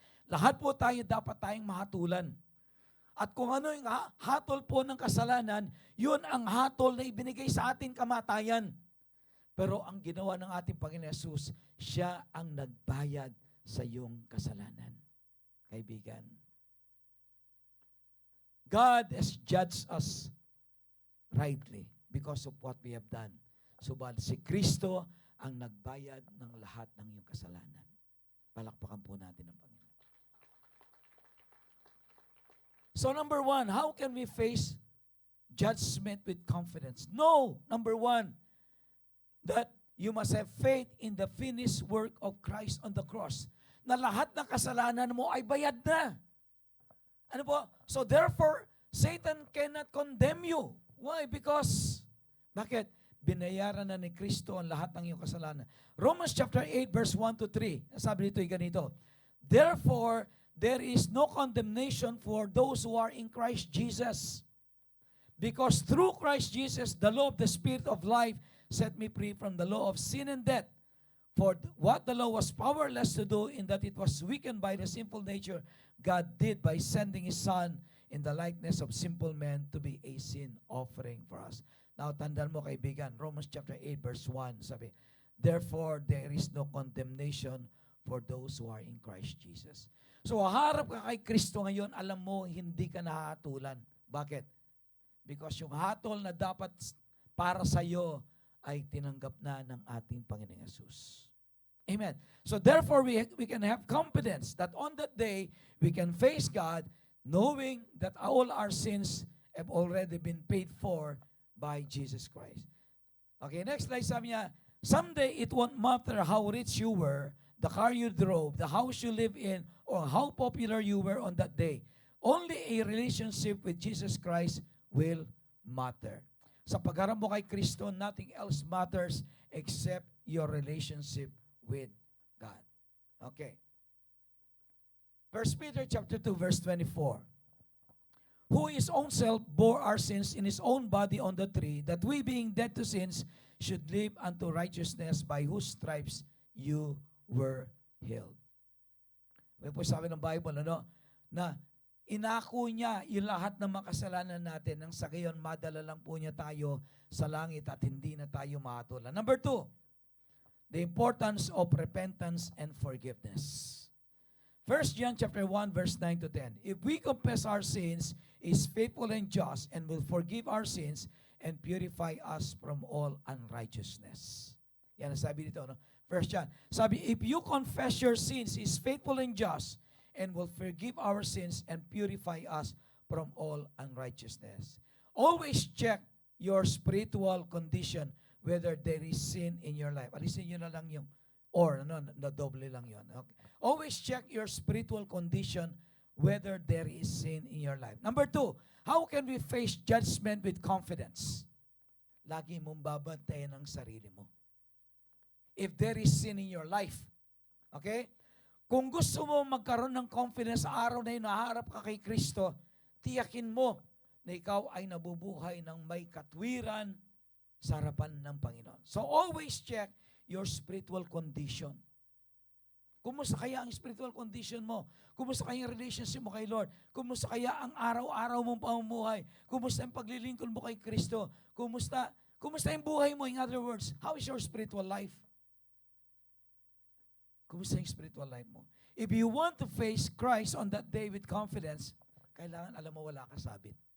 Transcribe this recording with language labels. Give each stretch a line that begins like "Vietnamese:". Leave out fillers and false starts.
Filipino: Lahat po tayo dapat tayong mahatulan. At kung ano yung hatol po ng kasalanan, yun ang hatol na ibinigay sa atin kamatayan. Pero ang ginawa ng ating Panginoon Jesus, siya ang nagbayad sa iyong kasalanan.
English: Kaibigan, God has judged us rightly because of what we have done.
Filipino: Subalit si Kristo ang nagbayad ng lahat ng iyong kasalanan. Palakpakan po natin ang Panginoon.
English: So number one, how can we face judgment with confidence? No, number one, that you must have faith in the finished work of Christ on the cross.
Filipino: Na lahat ng kasalanan mo ay bayad na. Ano po?
English: So therefore, Satan cannot condemn you. Why? Because,
Filipino: bakit? Binayaran na ni Kristo ang lahat ng iyong kasalanan. Romans chapter 8 verse 1 to 3. Sabi dito ay ganito.
English: Therefore, there is no condemnation for those who are in Christ Jesus. Because through Christ Jesus, the law of the Spirit of life set me free from the law of sin and death. For what the law was powerless to do, in that it was weakened by the sinful nature, God did by sending His Son in the likeness of simple men to be a sin offering for us. Now,
Filipino: tandaan mo kaibigan,
English: Romans chapter 8 verse 1, sabi, therefore, there is no condemnation for those who are in Christ Jesus.
Filipino: So, harap ka kay Kristo ngayon, alam mo, hindi ka nahatulan. Bakit? Because yung hatol na dapat para sa iyo ay tinanggap na ng ating Panginoong Yesus.
English: Amen. So, therefore, we can have confidence that on that day, we can face God knowing that all our sins have already been paid for by Jesus Christ. Okay, next slide,
Filipino: sabi niya,
English: someday it won't matter how rich you were, the car you drove, the house you live in, or how popular you were on that day. Only a relationship with Jesus Christ will matter.
Filipino: Sa pagharap mo kay Kristo,
English: nothing else matters except your relationship with God. Okay. 1 Peter chapter 2, verse 24. Who his own self bore our sins in his own body on the tree, that we being dead to sins should live unto righteousness, by whose stripes you were healed.
Filipino: May po sabi ng Bible, na inako niya yung lahat ng makasalanan natin, nang sa gayon madala lang po niya tayo sa langit at hindi na tayo mahatulan.
English: Number 2, the importance of repentance and forgiveness. 1 John chapter 1 verse 9 to 10. If we confess our sins, He is faithful and just and will forgive our sins and purify us from all unrighteousness.
Filipino: Yan ang sabi dito,
English: 1 John. Sabi, if you confess your sins, He is faithful and just and will forgive our sins and purify us from all unrighteousness. Always check your spiritual condition, whether there is sin in your life.
Filipino: Alisin nyo na lang yung na doble lang yun. Okay.
English: Always check your spiritual condition, whether there is sin in your life. Number 2, how can we face judgment with confidence?
Filipino: Lagi mong babantayan ang sarili mo.
English: If there is sin in your life, okay?
Filipino: Kung gusto mo magkaroon ng confidence sa araw na yun, naharap ka kay Kristo, tiyakin mo na ikaw ay nabubuhay ng may katwiran sa harapan ng Panginoon.
English: So always check your spiritual condition.
Filipino: Kumusta kaya ang spiritual condition mo? Kumusta kaya ang relationship mo kay Lord? Kumusta kaya ang araw-araw mong pamumuhay? Kumusta ang paglilingkod mo kay Kristo? Kumusta yung buhay mo?
English: In other words, how is your spiritual life?
Filipino: Kumusta yung spiritual life mo?
English: If you want to face Christ on that day with confidence,
Filipino: kailangan alam mo wala kang sabit.